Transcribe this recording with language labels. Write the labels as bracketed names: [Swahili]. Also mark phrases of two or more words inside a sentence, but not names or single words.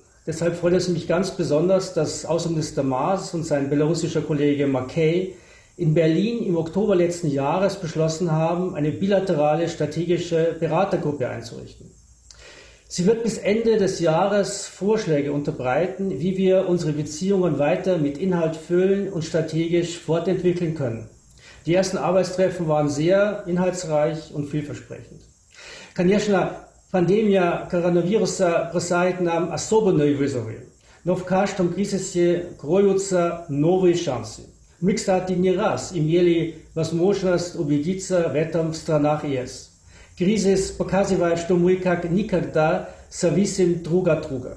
[German] Deshalb freut es mich ganz besonders, dass Außenminister Maas und sein belarussischer Kollege Mackay in Berlin im Oktober letzten Jahres beschlossen haben, eine bilaterale strategische Beratergruppe einzurichten. Sie wird bis Ende des Jahres Vorschläge unterbreiten, wie wir unsere Beziehungen weiter mit Inhalt füllen und strategisch fortentwickeln können. Die ersten Arbeitstreffen waren sehr inhaltsreich und vielversprechend. [Russian] Конечно, пандемия коронавируса бросает нам особенные вызовы, но в каждом кризисе кроются новые шансы. Мы, кстати, не раз имели возможность убедиться в этом в странах ЕС. Кризис показывает, что мы как никогда зависим друг от друга.